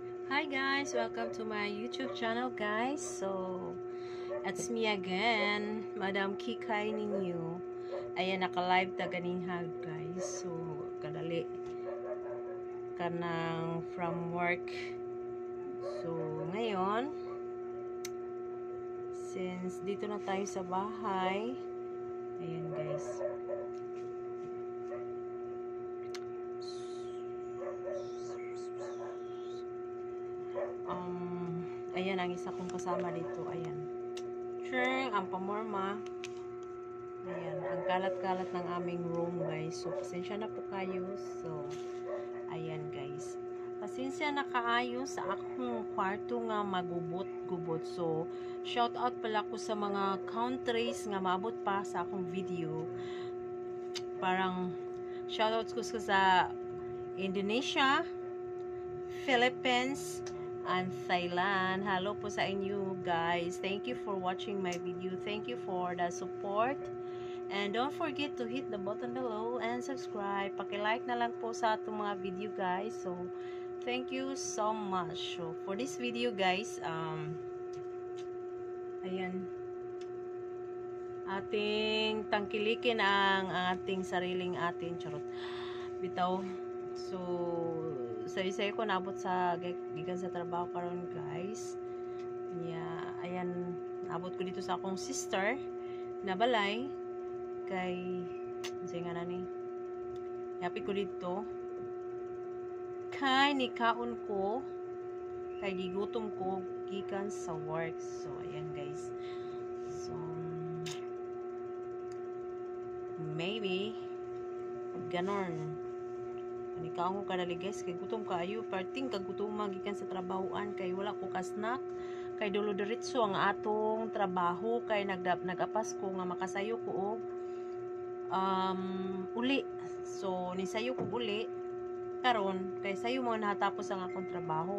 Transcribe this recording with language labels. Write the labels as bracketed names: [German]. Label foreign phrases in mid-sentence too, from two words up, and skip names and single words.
[English] Hi guys, welcome to my YouTube channel guys. So, it's me again, [Cebuano] Madam Kikay ninyo. Ayan, naka-live ta ganinha guys. So, kadali kanang [English] from work. [Filipino] So, ngayon, since dito na tayo sa bahay, ayan guys. Ayan ang isa kong kasama dito. Ayan. Sure, ang pamorma. Ayan, ang kalat-kalat ng aming room guys. So, pasensya na po kayo. So, ayan guys. [Cebuano] Pasensya na kaayo sa akong kwarto nga magubot-gubot. So, [English] shout out [Cebuano] pala ko sa mga countries nga maabot pa sa akong video. [Filipino] Parang [English] shout out [Filipino] ko sa Indonesia, Philippines, and Thailand. Hello po sa inyo guys. [English] Thank you for watching my video. Thank you for the support. And don't forget to hit the button below and subscribe. [Cebuano] Paki-like na lang po sa atong mga video guys. [English] So, thank you so much. So, for this video guys, [Filipino] ayan, ating tangkilikin ang ating sariling charot. [Cebuano] Bitaw. So, say ko naabot sa gikan sa trabaho karon guys. Ayan, naabot ko dito sa akong sister na balay kay nga na ni. Happy ko dito. Kay nikaon ko kay gigutom ko gikan sa work. So, [Filipino] ayan guys. [English] So, maybe [Filipino] ganon. [Cebuano] Ikaw ko kadali guys, kay gutom kayo, parting kagutom magikan sa trabahoan, kay wala ko ka-snack, kay dulo diretso ang atong trabaho, kay nagapas ko nga makasayo ko og uli. So, nisayo ko uli, karon kay sayo mo nahatapos ang akong trabaho.